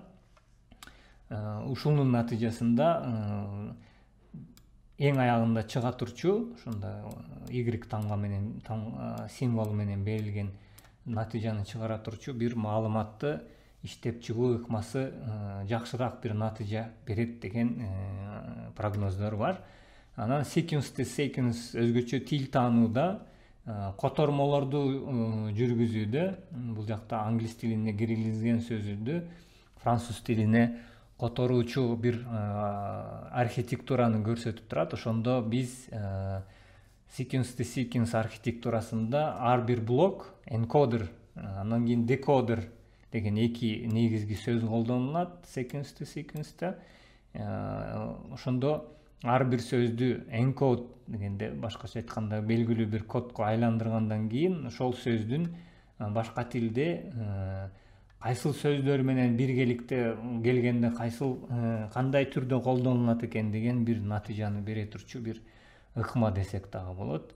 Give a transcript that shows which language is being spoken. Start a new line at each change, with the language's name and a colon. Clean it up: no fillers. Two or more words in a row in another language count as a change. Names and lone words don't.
Kyrgyz: Ушунун натыйжасында эң аягында чыга турчу, ушунда Y тамга менен, символу менен берилген натыйжаны чыгара турчу бир маалыматты иштеп чыгуу ыкмасы жакшыраак бир натыйжа берет деген прогноздор бар. Анан
English: sequence to sequence
Kyrgyz: өзгөчө тил таанууда котормолорду жүргүзүүдө, бул жакта англис тилине киргизилген сөзүдү француз тилине которуучу бир архитектураны көрсөтүп турат. Ошондо биз
English: sequence to sequence
Kyrgyz: архитектурасында ар бир блок энкодер, анан кийин декодер деген эки негизги сөз колдонулат
English: sequence to sequence'те.
Kyrgyz: Ошондо ар бир сөздү encode дегенде, башкача айтканда белгилүү бир кодко айландыргандан кийин ошол сөздүн башка тилде кайсыл сөздөр менен биргеликте келгенде кандай түрдө колдонулат экен деген бир натыйжаны бере турчу бир ыкма десек дагы болот.